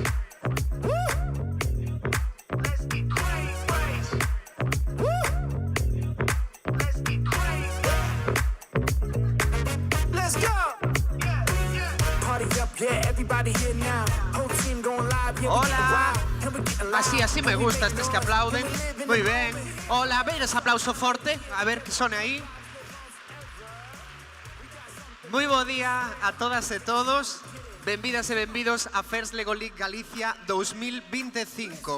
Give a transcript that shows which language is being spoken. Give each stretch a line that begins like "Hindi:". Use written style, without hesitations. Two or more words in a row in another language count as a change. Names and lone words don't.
English: Woo! Let's get crazy. Woo! Let's get crazy. Let's go. Party up, yeah, everybody here now. Whole team going live, yeah.
Galician: Hola. Así me gusta estes que aplauden. Moi ben. Hola, a ver ese aplauso forte. A ver que sone aí. Moi bo día a todas e todos. Benvidas e benvidos a First Lego League Galicia 2025.